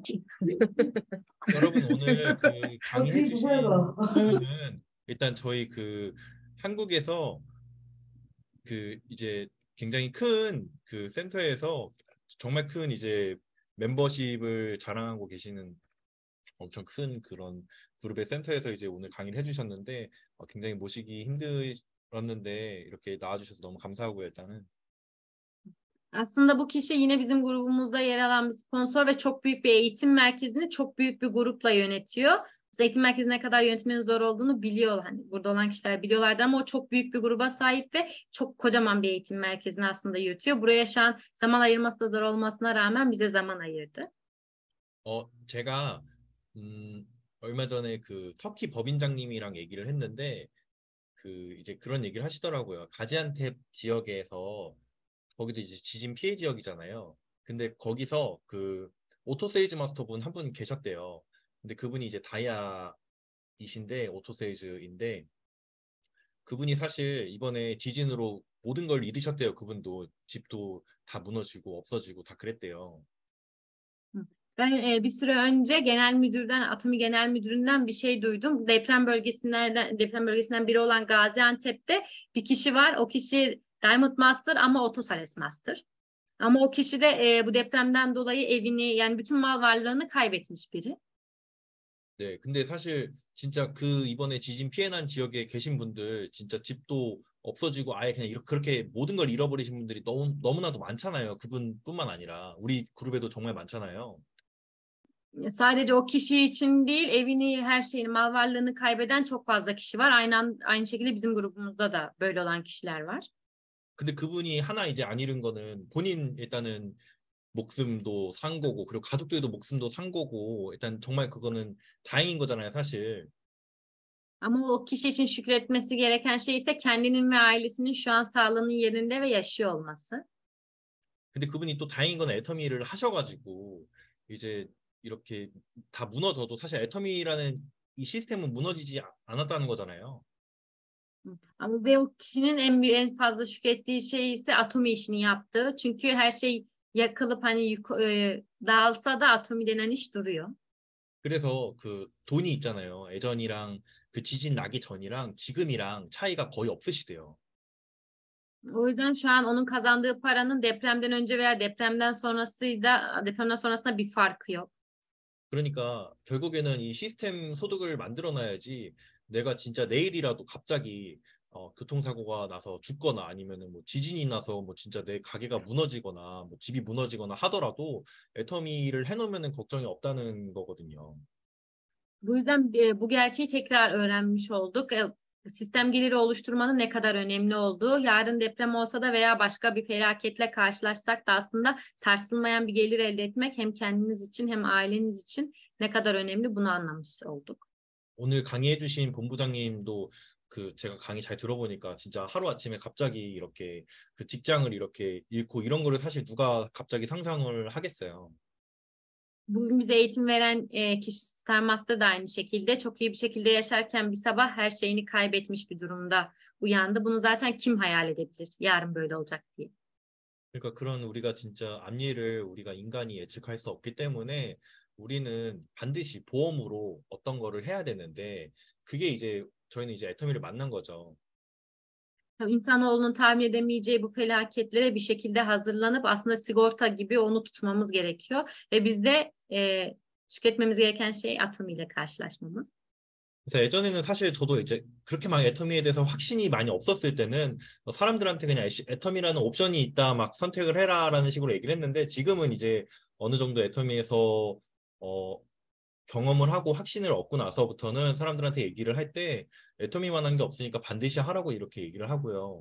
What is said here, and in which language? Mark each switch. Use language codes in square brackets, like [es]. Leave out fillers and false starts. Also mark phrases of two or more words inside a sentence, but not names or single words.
[ko] 여러분 오늘 강의해 주신 분은 일단 저희 한국에서 이제 굉장히 큰 센터에서 정말 큰 이제 멤버십을 자랑하고 계시는 엄청 큰 그런 그룹의 센터에서 ize 오늘 강의를 해주셨는데 굉장히 모시기 힘들었는데 이렇게 na와주셔서 너무 감사하고요 일단은. [tr] Aslında bu kişi yine bizim grubumuzda yer alan bir sponsor ve çok büyük bir eğitim merkezini çok büyük bir grupla yönetiyor. Biz eğitim merkezine kadar yönetmenin zor olduğunu biliyor. Hani burada olan kişiler biliyorlardı ama o çok büyük bir gruba sahip ve çok kocaman bir eğitim merkezini aslında yürütüyor. Buraya şu an zaman ayırması da zor olmasına rağmen bize zaman ayırdı. [ko] 제가 얼마 전에 터키 법인장님이랑 얘기를 했는데 이제 그런 얘기를 하시더라고요. 가지안텝 지역에서 거기도 이제 지진 피해 지역이잖아요. 근데 거기서 오토세이즈 마스터 분 한 분 계셨대요. 근데 그분이 이제 다이아이신데 오토세이즈인데 그분이 사실 이번에 지진으로 모든 걸 잃으셨대요. 그분도 집도 다 무너지고 없어지고 다 그랬대요. [tr] Ben bir süre önce Atomi Genel Müdürü'nden bir şey duydum. Deprem bölgesinden biri olan Gaziantep'te bir kişi var. O kişi Diamond Master ama Otosales Master. Ama o kişi de bu depremden dolayı evini yani bütün mal varlığını kaybetmiş biri. [ko] 네, 근데 사실 진짜 이번에 지진 피해 난 지역에 계신 분들 진짜 집도 없어지고 아예 그냥 그렇게 모든 걸 잃어버리신 분들이 너무나도 많잖아요. 그분뿐만 아니라 우리 그룹에도 정말 많잖아요. [tr] Sadece o kişi için değil, evini, her şeyini, mal varlığını kaybeden çok fazla kişi var. Aynı şekilde bizim grubumuzda da böyle olan kişiler var. [ko] 근데 그분이 하나 이제 안 잃은 거는 본인 일단은 목숨도 산 거고 그리고 가족들도 목숨도 산 거고 일단 정말 그거는 다행인 거잖아요, 사실. [tr] Ama o kişi için şükretmesi gereken şey ise kendinin ve ailesinin şu an sağlığının yerinde ve yaşıyor olması. [ko] 근데 그분이 또 다행인 건 애터미를 하셔가지고 이제 이렇게 다 무너져도 사실 애터미라는 이 시스템은 무너지지 않았다는 거잖아요. [tr] Ama ve o kişinin en fazla şükrettiği şey ise Atomi işini yaptığı. Çünkü her şey yakılıp hani dağılsa da Atomi denen iş duruyor. [ko] 그래서 그 돈이 있잖아요. 예전이랑 그 지진 나기 전이랑 지금이랑 차이가 거의 없으시대요. [tr] O yüzden şu an onun kazandığı paranın depremden önce veya depremden sonrasında bir farkı yok. [ko] 그러니까 결국에는 이 시스템 소득을 만들어놔야지 내가 진짜 내일이라도 갑자기 교통사고가 나서 죽거나 아니면은 뭐 지진이 na서 뭐 진짜 내 가게가 무너지거나 뭐 집이 무너지거나 하더라도 애터미를 해놓으면은 걱정이 없다는 거거든요. [tr] Bu yüzden bu gerçeği tekrar öğrenmiş olduk. Sistem geliri oluşturmanın ne kadar önemli olduğu, yarın deprem olsa da veya başka bir felaketle karşılaşsak da aslında sarsılmayan bir gelir elde etmek hem kendiniz için hem aileniz için ne kadar önemli bunu anlamış olduk. [ko] 오늘 강의해주신 본부장님도 그 제가 강의 잘 들어보니까 진짜 하루아침에 갑자기 이렇게 그 직장을 이렇게 잃고 이런 거를 사실 누가 갑자기 상상을 하겠어요. [tr] Bugün bize eğitim veren kişisel master da aynı şekilde çok iyi bir şekilde yaşarken bir sabah her şeyini kaybetmiş bir durumda uyandı. Bunu zaten kim hayal edebilir yarın böyle olacak diye. [ko] 그러니까 그런 우리가 진짜 앞일을 우리가 인간이 예측할 수 없기 때문에 우리는 반드시 보험으로 어떤 거를 해야 되는데 그게 이제 저희는 이제 애터미를 만난 거죠. [tr] İnsanoğlunun tahmin edemeyeceği bu felaketlere bir şekilde hazırlanıp aslında sigorta gibi onu tutmamız gerekiyor. Ve biz de tüketmemiz gereken şey atomiyle karşılaşmamız. [ko] 그래서 예전에는 사실 저도 이제 그렇게 막 애터미에 대해서 확신이 많이 없었을 때는 사람들한테 그냥 애터미라는 옵션이 있다 막 선택을 해라라는 식으로 얘기를 했는데 지금은 이제 어느 정도 애터미에서 경험을 ha고 확신을 얻고 나서부터는 사람들한테 얘기를 할 때 애터미만한 게 없으니까 반드시 하라고 이렇게 얘기를 하고요.